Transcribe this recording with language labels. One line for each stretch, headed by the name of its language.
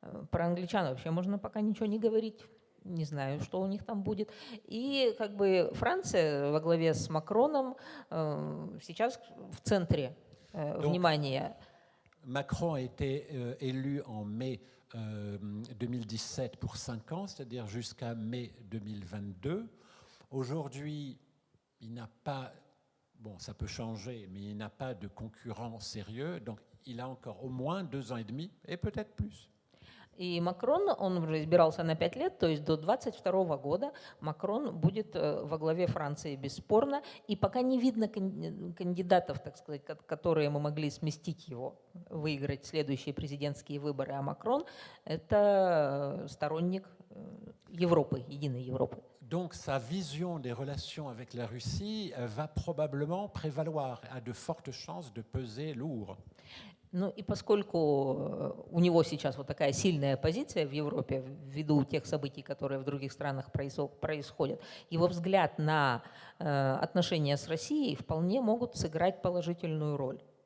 Russian: Про англичан вообще можно пока ничего не говорить. Не знаю, что у них там будет. И как бы Франция во главе с Макроном сейчас в центре внимания.
French: Macron a été élu en mai 2017 pour 5 ans, c'est-à-dire jusqu'à mai 2022. Aujourd'hui, il n'a pas, bon, ça peut changer, mais il n'a pas de concurrent sérieux, donc il a encore au moins 2 ans et demi, et peut-être plus.
Russian: И Макрон, он уже избирался на 5 лет, то есть до 2022 года Макрон будет во главе Франции бесспорно, и пока не видно кандидатов, так сказать, которые мы могли сместить его, выиграть следующие президентские выборы, а Макрон – это сторонник Европы, единой Европы.
French: Donc sa vision des relations avec la Russie va probablement prévaloir, a de fortes chances de peser lourd.
Russian: Ну и поскольку у него сейчас вот такая сильная позиция в Европе ввиду тех событий, которые в других странах происходят, его взгляд на отношения с Россией вполне могут сыграть положительную роль.